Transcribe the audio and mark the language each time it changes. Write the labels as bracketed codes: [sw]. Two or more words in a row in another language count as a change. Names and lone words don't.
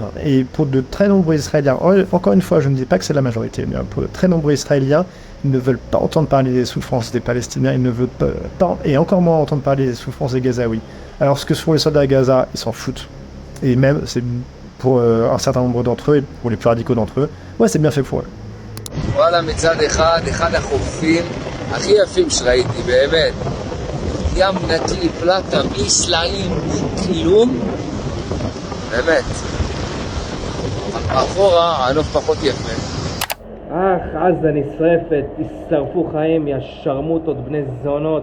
[fr] Et pour de très nombreux Israéliens, encore une fois, je ne dis pas que c'est la majorité, mais pour de très nombreux Israéliens, ils ne veulent pas entendre parler des souffrances des Palestiniens, ils ne veulent pas, et encore moins entendre parler des souffrances des Gazaouis. Alors ce que font les soldats à Gaza, ils s'en foutent. Et même, c'est pour un certain nombre d'entre eux, et pour les plus radicaux d'entre eux, ouais, c'est bien fait pour eux. [he] וואלה, מצד אחד החופים הכי יפים שראיתי, באמת. ים נקי, פלטה, בלי סלעים, בלי כלום. באמת. מאחורה, הנוף פחות יפה. עזה נשרפת, תשרפו חיים, יא שרמוטות, בני זונות.